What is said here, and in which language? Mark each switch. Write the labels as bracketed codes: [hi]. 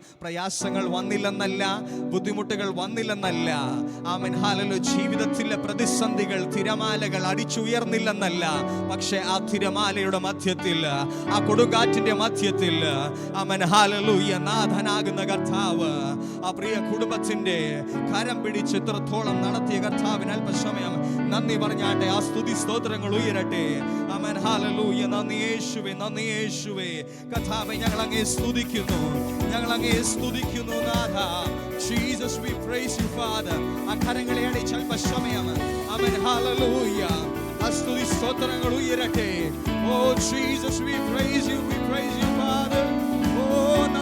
[ml] പ്രയാസങ്ങൾ വന്നില്ലെന്നല്ല, ബുദ്ധിമുട്ടുകൾ വന്നില്ലെന്നല്ല, amen hallelujah ജീവിതത്തിലെ പ്രതിസന്ധികൾ തിരമാലകൾ അടിച്ചുയർന്നില്ലെന്നല്ല, പക്ഷേ ആ തിരമാലയുടെ മധ്യത്തിൽ, ആ കൊടുങ്കാറ്റിന്റെ മധ്യത്തിൽ ആമേൻ ഹല്ലേലൂയ നാഥനാകുന്ന കർത്താവ് ആ പ്രിയ കുടുംബത്തിന്റെ കരം പിടിച്ച് ഇത്രത്തോളം നടത്തിയ കർത്താവിന് അല്പസമയം നന്ദി പറഞ്ഞാട്ടെ. ആ സ്തുതി സ്തോത്രങ്ങൾ ഉയരട്ടെ. Amen hallelujah. നന്ദി യേശുവേ, നന്ദി യേശുവേ. കർത്താവേ ഞങ്ങൾ അങ്ങയെ സ്തുതിക്കുന്നു, ഞങ്ങൾ അങ്ങയെ സ്തുതിക്കുന്നു നാഥ. [en] Jesus, we praise you, Father. [ml] ആ കരങ്ങളെ അടിച്ച് അല്പസമയം ആമേൻ ഹല്ലേലൂയ ആ സ്തുതി സ്തോത്രങ്ങൾ ഉയരട്ടെ. [en] Oh Jesus, we praise you, Father. Oh